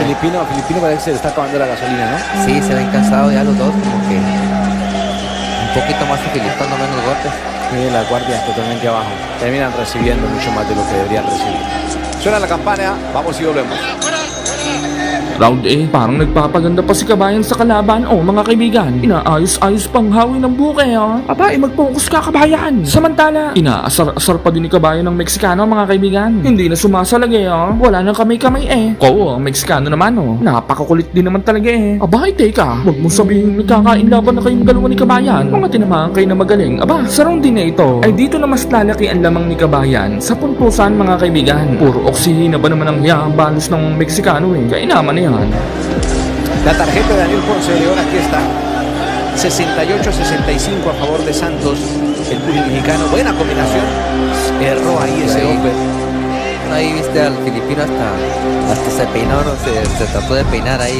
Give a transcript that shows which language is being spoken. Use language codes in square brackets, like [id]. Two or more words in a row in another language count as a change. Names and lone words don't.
[es] filipino parece que se le está acabando la gasolina, ¿no? Sí, se ven cansados ya los dos, como que un poquito más que Filipe, dando menos golpes. Miren la guardia totalmente abajo. Terminan recibiendo mucho más de lo que deberían recibir. Suena la campana, vamos y volvemos. [tl] Round 8, parang nagpapaganda pa si Kabayan sa kalaban. Oh, mga kaibigan, inaayos-ayos pang hawi ng buke, oh. Aba, mag-focus ka, Kabayan. Samantala, inaasar-asar pa din ni Kabayan ng Meksikano, mga kaibigan. Hindi na sumasalagay, oh. Wala nang kamay-kamay, eh. Oo, ang Meksikano naman, oh. Napakakulit din naman talaga, eh. Aba, teka, wag mo sabihin nagkakain laban na kayong dalawa ni Kabayan. Mga tinamaan kayo na magaling. Aba, sa round din na ito, ay dito na mas lalaki ang lamang ni Kabayan sa puntusan, mga kaibigan. Puro oksihina ba naman ang balos ng Meksikano, eh. Kaya naman na yan. [es] La tarjeta de Daniel Ponce de León aquí está. 68-65 a favor de Santos. El público mexicano. Buena combinación. Erró ahí ese Ahí. golpe. Ahí viste al filipino hasta se peinó, no se trató de peinar ahí.